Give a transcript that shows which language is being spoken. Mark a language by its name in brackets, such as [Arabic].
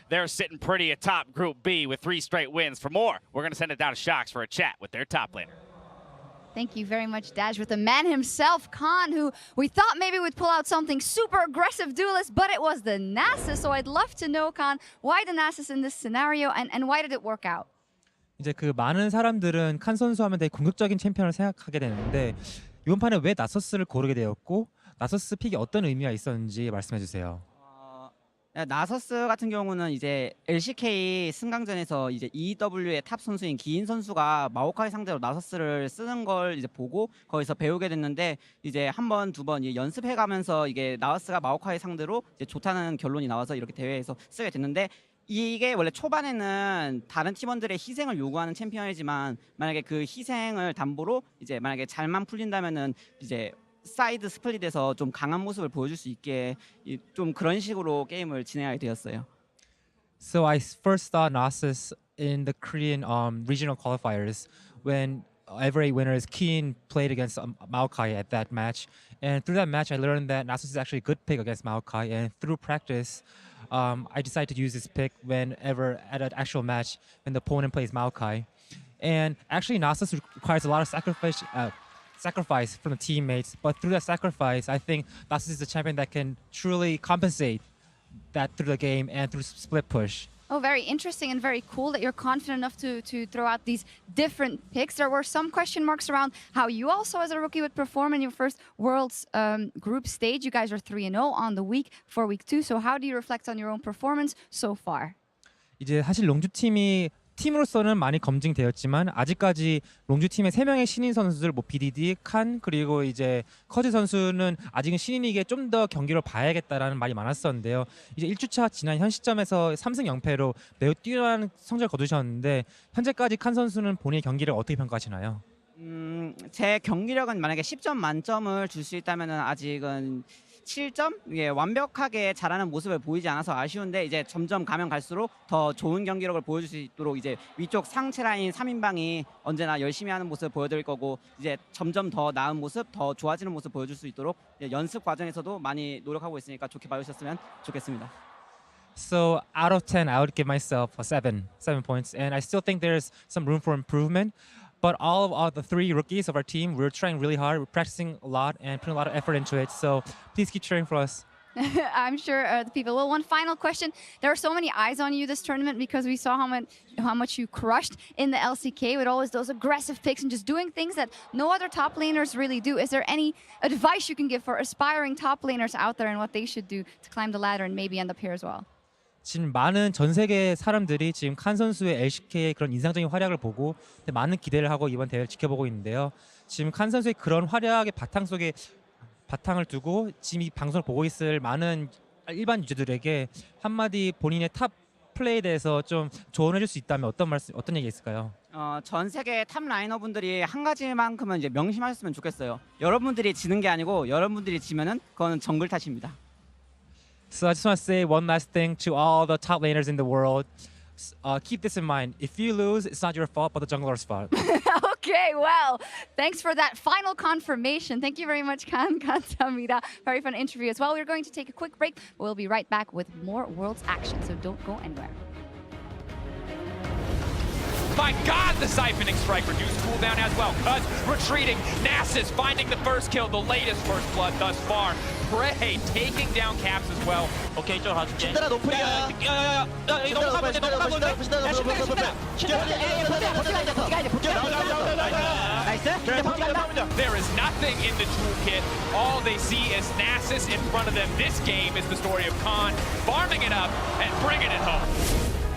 [English] They're sitting pretty atop Group B with 3 straight wins. For more, we're going to send it down to Shox for a chat with their top laner. Thank you very much, Dash, with the man himself, Khan, who we thought maybe would pull out something super aggressive duelist, but it was the Nasus. So I'd love to know, Khan, why the Nasus in this scenario and why did it work out? [Korean] 이제 그 많은 사람들은 칸 선수 하면 되게 공격적인 챔피언을 생각하게 되는데 이번 판에 왜 나서스를 고르게 되었고 나서스 픽이 어떤 의미가 있었는지 말씀해 주세요. 나서스 같은 경우는 이제 LCK 승강전에서 이제 EW의 탑 선수인 기인 선수가 마오카이 상대로 나서스를 쓰는 걸 이제 보고 거기서 배우게 됐는데 이제 한 번, 두 번 연습해가면서 이게 나서스가 마오카이 상대로 이제 좋다는 결론이 나와서 이렇게 대회에서 쓰게 됐는데 이게 원래 초반에는 다른 팀원들의 희생을 요구하는 챔피언이지만 만약에 그 희생을 담보로 이제 만약에 잘만 풀린다면은 이제 사이드 스플릿에서 좀 강한 모습을 보여줄 수 있게 좀 그런 식으로 게임을 진행하게 되었어요. [English] So I first saw Nasus in the Korean regional qualifiers when every winner's Keen played against Maokai at that match, and through that match I learned that Nasus is actually a good pick against Maokai, and through practice I decided to use this pick whenever at an actual match when the opponent plays Maokai. And actually Nasus requires a lot of sacrifice from the teammates, but through that sacrifice, I think Nasus is a champion that can truly compensate that through the game and through split push. Oh, very interesting and very cool that you're confident enough to throw out these different picks. There were some question marks around how you also as a rookie would perform in your first Worlds group stage. You guys are 3-0 on the week for week 2. So how do you reflect on your own performance so far? [Korean] 이제 사실 롱주 팀이 팀으로서는 많이 검증되었지만 아직까지 롱주 팀의 3명의 신인 선수들 뭐 BDD, 칸 그리고 이제 커즈 선수는 아직은 신인이기에 좀 더 경기를 봐야겠다라는 말이 많았었는데요. 이제 1주차 지난 현 시점에서 3승 0패로 매우 뛰어난 성적을 거두셨는데 현재까지 칸 선수는 본인의 경기를 어떻게 평가하시나요? 제 경기력은 만약에 10점 만점을 줄 수 있다면 아직은 7점? 예, 완벽하게 잘하는 모습을 보이지 않아서 아쉬운데 이제 점점 가면 갈수록 더 좋은 경기력을 보여줄 수 있도록 이제 위쪽 상체 라인 3인방이 언제나 열심히 하는 모습을 보여드릴 거고 이제 점점 더 나은 모습, 더 좋아지는 모습 보여줄 수 있도록 연습 과정에서도 많이 노력하고 있으니까 좋게 봐주셨으면 좋겠습니다. [English] So out of 10, I would give myself a 7 points, and I still think there's some room for improvement. But all of the 3 rookies of our team, we're trying really hard. We're practicing a lot and putting a lot of effort into it. So please keep cheering for us. I'm sure the people will. One final question. There are so many eyes on you this tournament because we saw how much you crushed in the LCK with always those aggressive picks and just doing things that no other top laners really do. Is there any advice you can give for aspiring top laners out there and what they should do to climb the ladder and maybe end up here as well? [Korean] 지금 많은 전 세계 사람들이 지금 칸 선수의 LCK의 그런 인상적인 활약을 보고 많은 기대를 하고 이번 대회를 지켜보고 있는데요. 지금 칸 선수의 그런 활약의 바탕 속에 바탕을 두고 지금 이 방송을 보고 있을 많은 일반 유저들에게 한마디 본인의 탑 플레이에 대해서 좀 조언해 줄 수 있다면 어떤 얘기 있을까요? 전 세계 탑 라이너 분들이 한 가지만큼은 이제 명심하셨으면 좋겠어요. 여러분들이 지는 게 아니고 여러분들이 지면은 그건 정글 탓입니다. [English] So I just want to say one last thing to all the top laners in the world. Keep this in mind. If you lose, it's not your fault, but the jungler's fault. Okay, well, thanks for that final confirmation. Thank you very much, Khan Kantamida. Very fun interview as well. We're going to take a quick break. We'll be right back with more Worlds action, so don't go anywhere. My God, the siphoning strike reduced cooldown as well. Cuzz retreating. Nasus finding the first kill, the latest first blood thus far. Prey taking down Caps as well. [Korean] 오케이, 이쪽으로 가줄게. 신드라 노플이야. 야, 이거 넘어가면 돼, 넘어가면 돼. [English] There is nothing in the toolkit. All they see is Nasus in front of them. This game is the story of Khan farming it up and bringing it home.